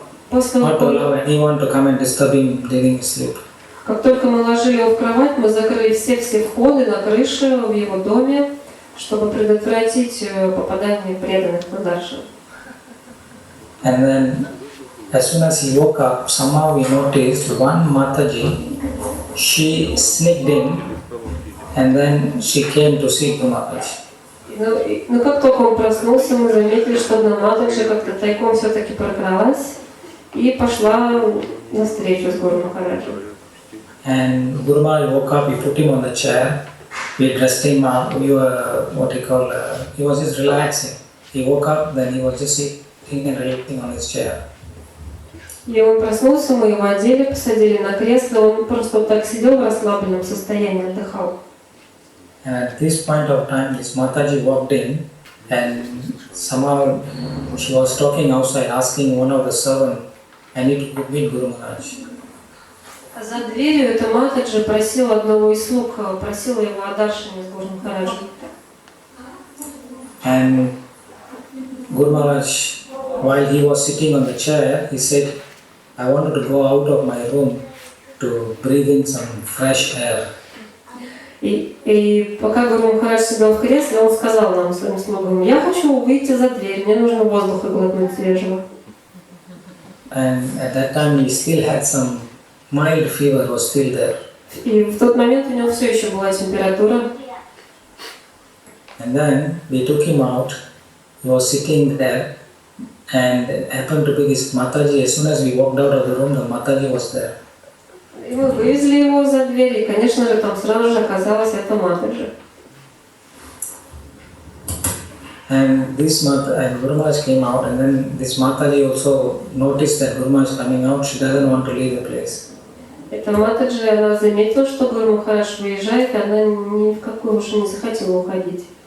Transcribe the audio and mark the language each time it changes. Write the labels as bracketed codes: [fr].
[en] Not to allow anyone to come and disturb him during his sleep. [ru] Как только мы ложили его в кровать, мы закрыли все входы на крыше в его доме, чтобы предотвратить попадание преданных на даршан. [en] And then as soon as he woke up, somehow he noticed one Mataji, she sneaked in and then she came to see Guru Maharaj. [ru] Но как только он проснулся, мы заметили, что одна Матаджи как-то тайком все-таки прокралась и пошла на встречу с Гуру Махараджем. [en] And Guru Maharaj woke up, we put him on the chair, we dressed him up, we were, he was just relaxing. He woke up, then he was just sitting and relaxing on his chair. [ru] И он проснулся, мы его одели, посадили на кресло, он просто вот так сидел в расслабленном состоянии, отдыхал. [en] And at this point of time, this Mataji walked in and somehow she was talking outside, asking one of the servants, I need to meet Guru Maharaj. [ru] За дверью эта Матаджи просила одного из слуг, просила его о даршине с Гуру Махараджем. [en] And Guru Maharaj, while he was sitting on the chair, he said, I wanted to go out of my room to breathe in some fresh air. [ru] И пока Гуру Махарадж сидел в кресле, он сказал нам, своим слугам, я хочу выйти за дверь, мне нужно воздуха глотнуть свежего. [en] And at that time he still had some mild fever was still there. [ru] И в тот момент у него все еще была температура. [en] And then we took him out, he was sitting there and it happened to be this Mataji, as soon as we walked out of the room, the Mataji was there. [ru] И мы вывезли его за дверь, и, конечно же, там сразу же оказалась эта Матаджи. [en] And this Guru Maharaj came out, and then this Mataji also noticed that Guru Maharaj is coming out, she doesn't want to leave the place. [ru] Эта Матаджи, она заметила, что Гуру Махарадж выезжает, и она ни в какую уж не захотела уходить.